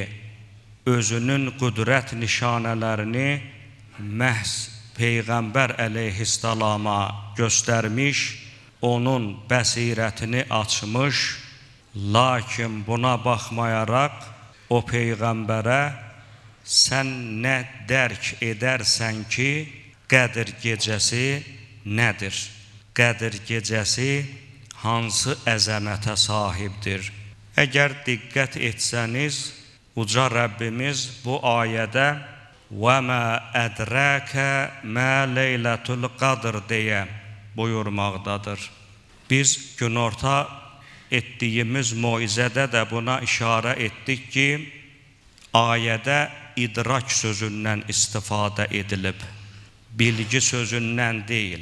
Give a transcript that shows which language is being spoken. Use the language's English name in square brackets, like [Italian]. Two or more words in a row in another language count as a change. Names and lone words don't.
[Azerbaijani] özünün qüdrət nişanələrini məhz Peyğəmbər əleyhissalama göstərmiş, onun bəsirətini açmış, lakin buna baxmayaraq o Peyğəmbərə sən nə dərk edərsən ki, Qədir gecəsi nədir? Qədir gecəsi hansı əzəmətə sahibdir? Əgər diqqət etsəniz, uca Rəbbimiz bu ayədə [Arabic] وَمَا أَدْرَاكَ مَا لَيْلَةُ الْقَدْرِ [Azerbaijani] deyə buyurmaqdadır. Biz günorta etdiyimiz moizədə də buna işarə etdik ki, ayədə idrak sözündən istifadə edilib, bilgi sözündən deyil.